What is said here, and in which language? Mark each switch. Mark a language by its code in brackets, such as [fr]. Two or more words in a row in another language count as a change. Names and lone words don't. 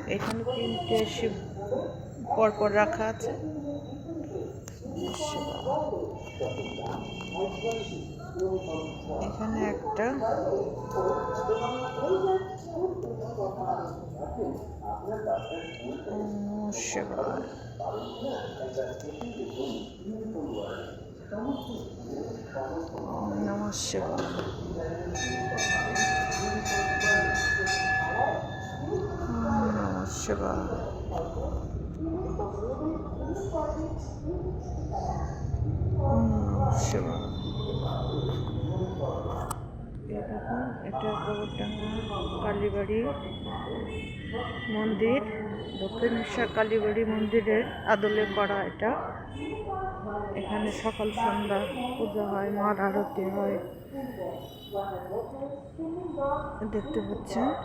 [bn] এখানে 3টে শিব পরপর রাখা আছে। এখানে একটা, [sa] ওম নমঃ শিবায়। ওম নমঃ শিবায়। ওম নমঃ শিবায়। ওম নমঃ শিবায়। [bn] দেখুন, এটা গোবরডাঙ্গা কালীবাড়ি মন্দির, দক্ষিণেশ্বর কালীবাড়ি মন্দিরের আদলে করা এটা। এখানে সকাল সন্ধ্যা পূজা হয়, মার আরতি হয়, দেখতে পাচ্ছেন।